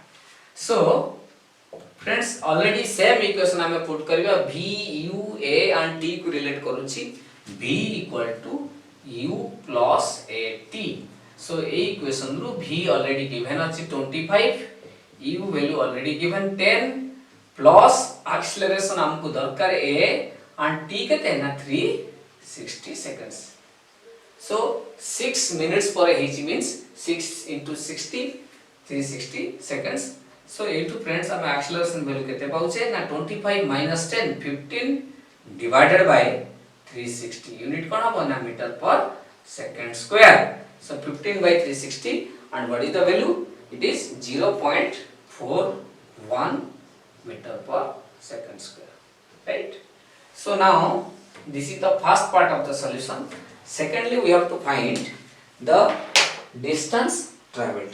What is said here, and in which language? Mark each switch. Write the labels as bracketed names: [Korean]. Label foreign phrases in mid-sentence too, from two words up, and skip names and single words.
[English] So friends, already same equation [Odia] ଆମେ put କରିବା [English] v u a and t [Odia] को relate करूची [English] v equal to u plus a t. So a equation रू v already given अछि 25, u value already given 10 plus acceleration [Odia] ଆମକୁ ଦରକାର [English] a and t [Odia] କେତେ ନା [English] 360 seconds. So 6 minutes पर h means 6 into 60 360 seconds. So into friends हम acceleration value [Odia] କେତେ ପାଉଛେ ନା [English] 25 minus 10 15 divided by 360 unit [Odia] କୋନ ହବ ନା [English] मीटर पर second square. So 15 by 360 and what is the value? It is 0.41 meter per second square. Right? So now this is the first part of the solution. Secondly, we have to find the distance traveled.